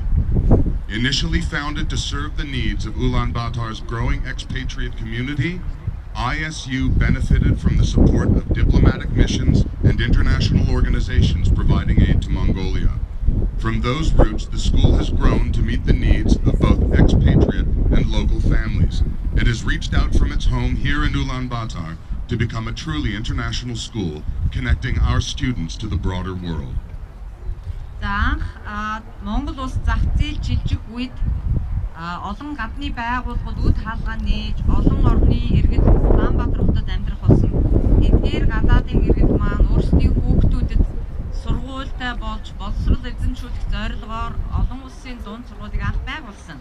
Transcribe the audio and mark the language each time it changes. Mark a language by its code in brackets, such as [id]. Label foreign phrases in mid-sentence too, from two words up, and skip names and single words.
[en] Initially founded to serve the needs of Ulaanbaatar's growing expatriate community, ISU benefited from the support of diplomatic missions and international organizations providing aid to Mongolia. From those roots, the school has grown to meet the needs of both expatriate and local families. It has reached out from its home here in Ulaanbaatar to become a truly international school, connecting our students to the broader world. [mn] Монгол улс зах зээл чилжих үед олон гадны байгууллагууд үд хаалгаа нээж олон орны иргэд Улаанбаатар хотод амьдрах болсон. Эдгээр гадаадын иргэд маань өөрсдийн хүүхдүүдэд сургуультай болж боловсрол эзэмшүүлэх зорилгоор олон улсын дунд сургуулийг анх байгуулсан.